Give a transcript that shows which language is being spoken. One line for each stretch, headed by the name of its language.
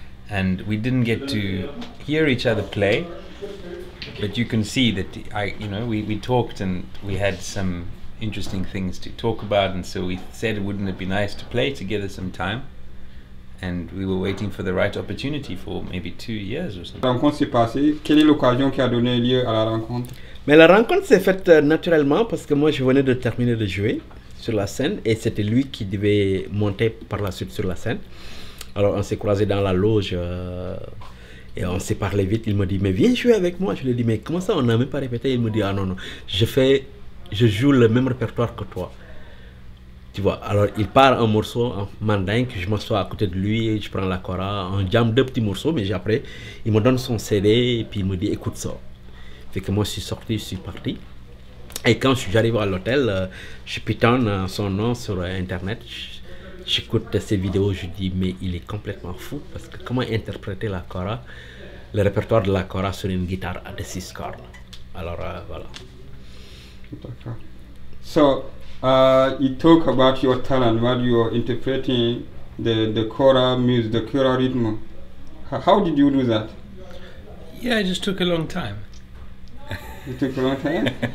English: And we didn't get to hear each other play, but you can see that we talked and we had some interesting things to talk about, and so we said, wouldn't it be nice to play together sometime? And we were waiting for the right opportunity for maybe 2 years or something.
French: La rencontre s'est passée. Quelle est l'occasion qui a donné lieu à la rencontre? Mais la rencontre s'est faite naturellement parce que moi je venais de terminer de jouer sur la scène et c'était lui qui devait monter par la suite sur la scène. Alors on s'est croisés dans la loge et on s'est parlé vite. Il me dit mais viens jouer avec moi. Je lui ai dit mais comment ça on n'a même pas répété? Il me dit ah non, je joue le même répertoire que toi. Tu vois, alors il part un morceau en mandingue, je m'assois à côté de lui, je prends la kora, on jam 2 petits morceaux, mais après il me donne son CD et puis il me dit écoute ça. Fait que moi je suis sorti, je suis parti. Et quand j'arrive à l'hôtel, je pitonne son nom sur internet, j'écoute ses vidéos, je dis mais il est complètement fou parce que comment interpréter la kora, le répertoire de la kora sur une guitare à 6 cordes. Alors voilà. D'accord.
English: So you talk about your talent, what you are interpreting the kora music, the kora rhythm. How did you do that? Yeah, it just took a long time. It took a long time?